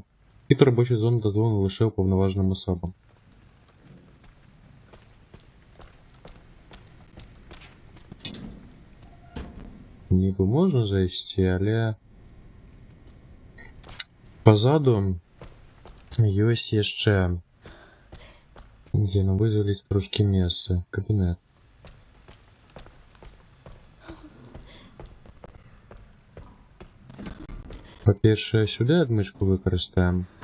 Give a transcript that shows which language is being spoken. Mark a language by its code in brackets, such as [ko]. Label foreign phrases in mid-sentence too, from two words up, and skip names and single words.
[uk] Вхід у робочу зону дозволено лише уповноваженим особам. Ніби можна зайти, але позаду [be] ёсць яшчэ дзе нам вызваліць трошкі месца. Кабінет. Па-першае, сюды адмычку выкарыстаем.